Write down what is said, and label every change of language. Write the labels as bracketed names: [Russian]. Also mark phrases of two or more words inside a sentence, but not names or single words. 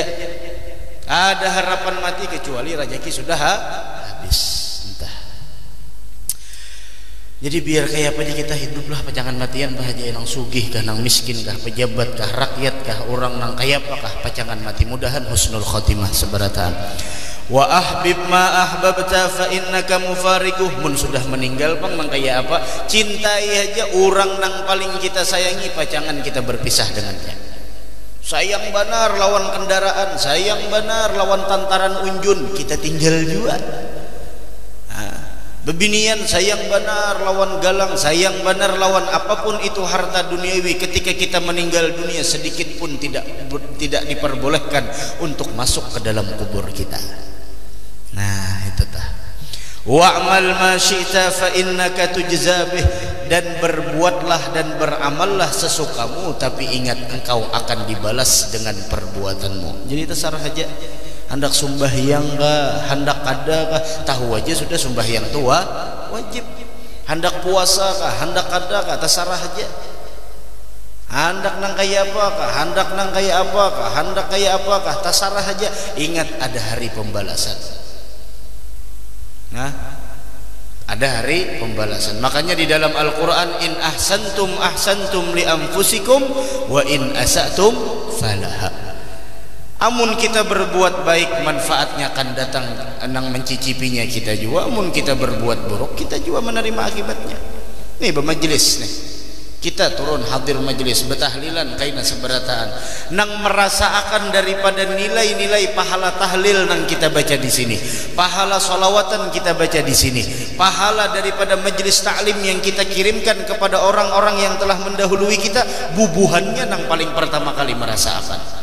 [Banjar] Ada harapan mati kecuali rezeki sudah habis. Entah. Jadi biar kayak apa aja kita hiduplah, jangan matian bahagia nang sugih kah, nang miskin kah, pejabat kah, rakyat kah, orang nang kaya apakah, pacangan mati. Mudahan [Arabic] husnul khotimah [Banjar] seberataan. [Arabic] Wa ahbib ma ahbabta fa innaka mufarikuh. [Banjar] Mun sudah meninggal pang nang kaya apa, cintai aja orang nang paling kita sayangi, pacangan kita berpisah dengannya. Sayang benar lawan kendaraan, sayang benar lawan tantaran unjun, kita tinggal juga. Bebinian sayang benar lawan galang, sayang benar lawan apapun itu harta duniawi. [Indonesian] Ketika kita meninggal dunia sedikit pun tidak diperbolehkan untuk masuk ke dalam kubur kita. [Banjar] Nah itu tah. [Arabic] Wa'mal ma syi'ta fa innaka tujza bih, [Indonesian] dan berbuatlah dan beramallah sesukamu, tapi ingat engkau akan dibalas dengan perbuatanmu. [Banjar] Jadi terserah aja. Hendak sembahyang kah, hendak kada kah, tahu aja sudah sembahyang itu wajib. Hendak puasa kah, hendak kada kah, terserah aja. Hendak nang kaya apa kah, hendak nang kaya apa kah, hendak kaya apa kah, terserah aja. Ingat ada hari pembalasan. Nah, ada hari pembalasan. [Indonesian] Makanya di dalam [Arabic] Al-Quran in ahsantum li anfusikum wa in asatum falaha. [Banjar] Amun kita berbuat baik, manfaatnya akan datang nang mencicipinya kita juga. [Indonesian] Amun kita berbuat buruk, kita juga menerima akibatnya. Nih bermajlis nih, kita turun hadir majlis betahlilan kaina seberataan nang merasakan daripada nilai-nilai pahala tahlil nang kita baca di sini, pahala solawatan kita baca di sini, pahala daripada majlis taklim yang kita kirimkan kepada orang-orang yang telah mendahului kita, bubuhannya nang paling pertama kali merasakan.